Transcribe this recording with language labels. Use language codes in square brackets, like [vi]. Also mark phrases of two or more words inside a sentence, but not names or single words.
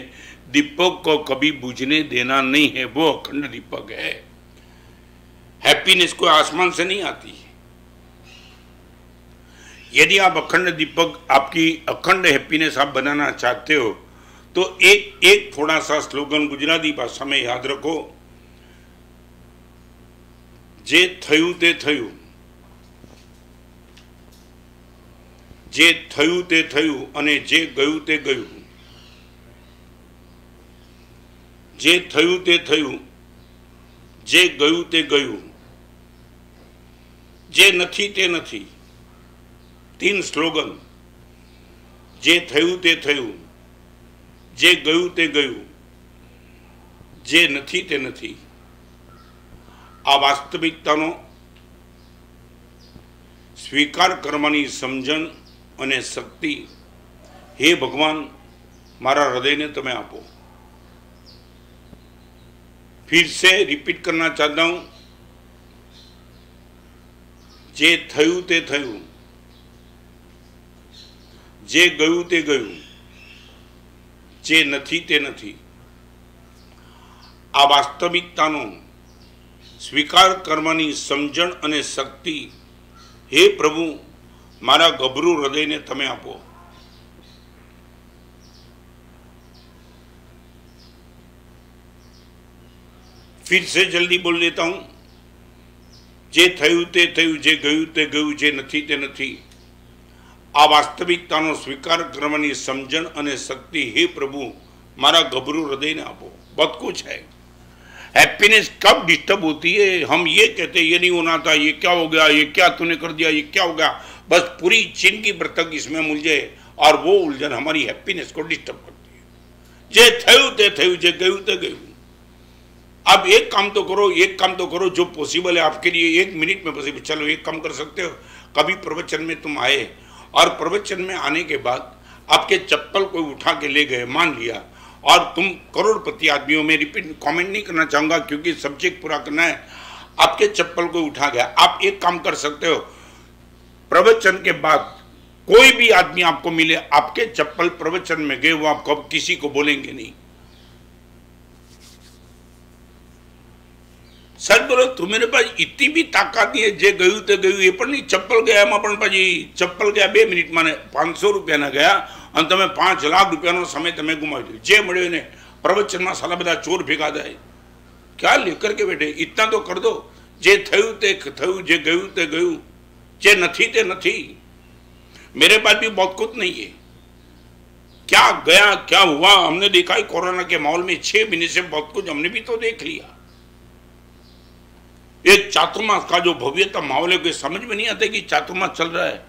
[hi] दीपक को कभी बुझने देना नहीं है, वो अखंड दीपक है। हैप्पीनेस कोई आसमान से नहीं आती है। यदि आप अखंड दीपक, आपकी अखंड हैप्पीनेस आप बनाना चाहते हो, तो एक थोड़ा सा स्लोगन गुजराती भाषा में याद रखो। [gu] જે થયું તે થયું, જે થયું તે થયું અને જે ગયું તે ગયું। જે થયું તે થયું, જે ગયું તે ગયું, જે નથી તે નથી। [hi] 3 स्लोगन। [gu] જે થયું તે થયું, જે ગયું તે ગયું, જે નથી તે નથી। આ વાસ્તવિકતાનો સ્વીકાર કરવાની સમજણ અને શક્તિ હે ભગવાન મારા હૃદય ને તમે આપો। [hi] फिर से रिपीट करना चाहता हूं, [gu] જે થયું તે થયું, જે ગયું તે ગયું, જે નથી તે નથી। આ વાસ્તવિકતાનો સ્વીકાર કરવાની સમજણ અને શક્તિ હે પ્રભુ મારા ગભરૂ હૃદય ને તમે આપો। [hi] फिर से जल्दी बोल देता हूं, [gu] જે થયું તે થયું, જે ગયું તે ગયું, જે નથી તે નથી। આ વાસ્તવિકતાનો સ્વીકાર કરવાની સમજણ અને શક્તિ હે પ્રભુ મારા ગભરૂ હૃદય ને આપો। [hi] बहुत कुछ है। हैप्पीनेस कब डिस्टर्ब होती है? हम ये कहते हैं ये नहीं होना था, ये क्या हो गया, ये क्या तूने कर दिया, ये क्या हो गया। बस पूरी चीन की बरतक इसमें उलझे और वो उलझन हमारी हैप्पीनेस को डिस्टर्ब करती है। [gu] જે થયું તે થયું, જે ગયું તે ગયું। [hi] अब एक काम तो करो, एक काम तो करो जो पॉसिबल है आपके लिए, 1 मिनट में पॉसिबल। चलो एक काम कर सकते हो, कभी प्रवचन में तुम आए और प्रवचन में आने के बाद आपके चप्पल कोई उठा के ले गए, मान लिया, और तुम करोड़पति आदमियों में, रिपीट कमेंट नहीं करना चाहूंगा क्योंकि सब्जेक्ट पूरा करना है, आपके चप्पल को उठा गया। आप एक काम कर सकते हो, प्रवचन के बाद कोई भी आदमी आपको मिले, आपके चप्पल प्रवचन में गए, वो आप कब किसी को बोलेंगे नहीं। सच बोलो, तुम्हारे पास इतनी भी ताकत नहीं है। [gu] જે ગયું તે ગયું [hi] ये पण नहीं, चप्पल गया पण पाजी चप्पल गया 2 मिनिट में 500 रुपया गया और [gu] તમે 5 લાખ રુપિયા સમય તમે ગુમાવી દો। જે મળ્યો ને પ્રવચન માં સાલા બધા ચોર ભેગા થાય, [hi] क्या लेकर के बैठे? इतना तो कर दो। [gu] જે થયું તે થયું, જે ગયું તે ગયું, જે નથી તે નથી। [hi] मेरे पास भी बहुत कुछ नहीं है। क्या गया क्या हुआ हमने देखा है। कोरोना के माहौल में 6 महीने से बहुत कुछ हमने भी तो देख लिया। एक चातुर्मास का जो भव्यता माहौल है, कोई समझ में नहीं आता कि चातुर्मास चल रहा है।